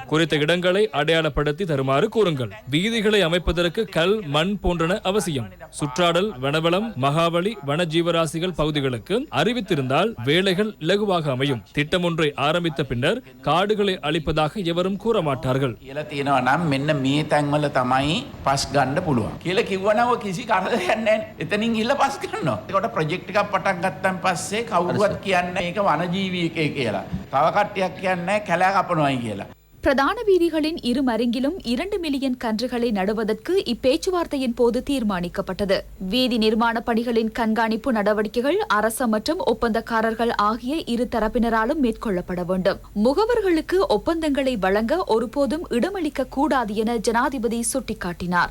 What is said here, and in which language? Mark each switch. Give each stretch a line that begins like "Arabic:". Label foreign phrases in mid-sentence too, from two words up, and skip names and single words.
Tamil: குறித்த இடங்களை அடையாளப்படுத்தி தருமாறு கூறுங்கள். வீதிகளை அமைப்பதற்கு கல், மண் போன்றன அவசியம். சுற்றாடல், வனவளம், மகாவலி, வனஜீவராசிகள் பகுதிகளுக்கு அறிவித்திருந்தால் வேலைகள் இலகுவாக அமையும். திட்டம் ஒன்றை ஆரம்பித்த பின்னர் காடுகளை அழிப்பதாக எவரும் கூற மாட்டார்கள்.
Sinhala: මෙන්න මේ තැන්වල තමයි පස් ගන්න පුළුවන් කියලා කිව්වනව කිසි කරදරයක් නැහැ. එතනින් ගිහලා පස් ගන්නවා. ඒකට ප්‍රොජෙක්ට් එකක් පටන් ගත්තන් පස්සේ කවුරුවත් කියන්නේ මේක වනජීවී කියලා. තව කට්ටියක් කියන්නේ කැලෑ කපනවායි කියලා.
Tamil: பிரதான வீதிகளின் இரு மருங்கிலும் 2 மில்லியன் கன்றுகளை நடுவதற்கு இப்பேச்சுவார்த்தையின் போது தீர்மானிக்கப்பட்டது. வீதி நிர்மாண பணிகளின் கண்காணிப்பு நடவடிக்கைகள் அரச மற்றும் ஒப்பந்தக்காரர்கள் ஆகிய இரு தரப்பினராலும் மேற்கொள்ளப்பட வேண்டும். முகவர்களுக்கு ஒப்பந்தங்களை வழங்க ஒருபோதும் இடமளிக்க கூடாது என ஜனாதிபதி சுட்டிக்காட்டினார்.